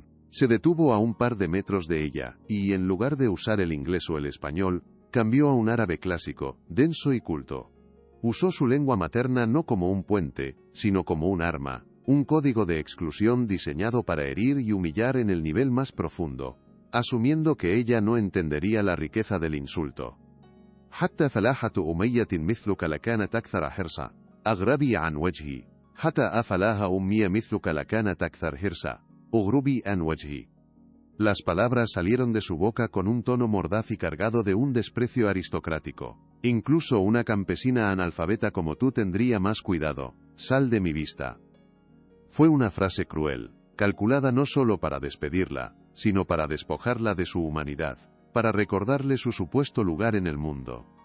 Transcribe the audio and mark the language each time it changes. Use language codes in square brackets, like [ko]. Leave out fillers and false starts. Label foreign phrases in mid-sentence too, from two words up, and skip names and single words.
[es] Se detuvo a un par de metros de ella, y en lugar de usar el inglés o el español, cambió a un árabe clásico, denso y culto. Usó su lengua materna no como un puente, sino como un arma, un código de exclusión diseñado para herir y humillar en el nivel más profundo, asumiendo que ella no entendería la riqueza del insulto. [ar] حتى فلاحة أمية مثلك لكانت أكثر حرصا. أغربي عن وجهي. حتى أفلاها أمية مثلك لكانت أكثر حرصا. أغربي عن وجهي. [es] Las palabras salieron de su boca con un tono mordaz y cargado de un desprecio aristocrático. Incluso una campesina analfabeta como tú tendría más cuidado. Sal de mi vista. Fue una frase cruel, calculada no solo para despedirla, sino para despojarla de su humanidad, para recordarle su supuesto lugar en el mundo.